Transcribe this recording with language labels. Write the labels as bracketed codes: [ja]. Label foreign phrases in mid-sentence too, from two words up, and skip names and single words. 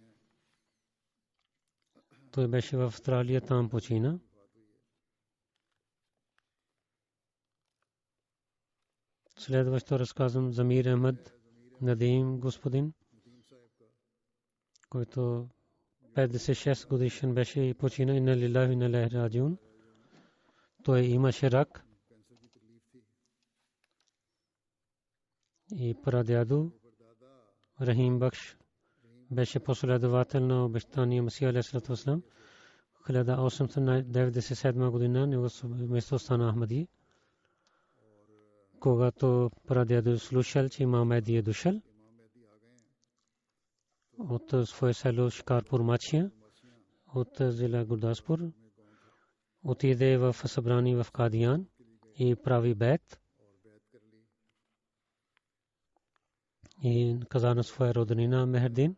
[bg] Той беше в Австралия, там почина. Следващо разказвам Замир Ахмад Надим господин, който 56 годишен беше и почина. [ar] إنا لله وإنا إليه راجعون. [bg] Той имаше рак и прадядо Рахим Бакш беше последовател на обещания Масия [ar] عليه السلام. [bg] 1897 година него место стана Ахмади. Когато прадядо слушал, че имам Мехди е дошъл, от свое село Шикарпур Мачия, от зила Гурдаспур, отиде в събрание в Кадиян и прави бет и каза на своя роднина Мехердин.